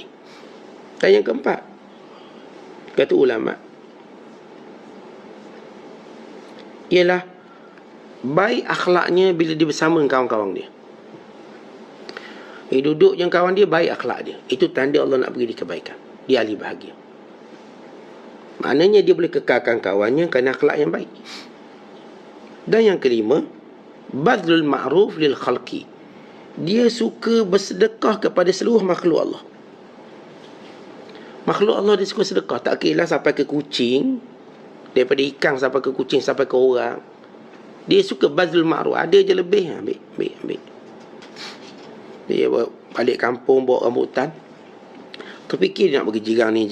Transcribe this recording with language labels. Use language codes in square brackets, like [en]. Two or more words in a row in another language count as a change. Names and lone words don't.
[ms] Dan yang keempat, kata ulama, ialah baik akhlaknya bila dia bersama dengan kawan-kawan dia. Dia duduk dengan kawan dia, baik akhlak dia. Itu tanda Allah nak beri dia kebaikan. Dia ahli bahagia. Maknanya dia boleh kekalkan kawannya kerana akhlak yang baik. Dan yang kelima, [ar] بذل المعروف للخلق. [ms] Dia suka bersedekah kepada seluruh makhluk Allah. Makhluk Allah dia suka sedekah. Tak kira sampai ke kucing, daripada ikan sampai ke kucing, sampai ke orang. Dia suka [ar] بذل المعروف. [ms] Ada je lebih, ambil. Dia balik kampung bawa rambutan, terfikir dia nak bagi jiran ni.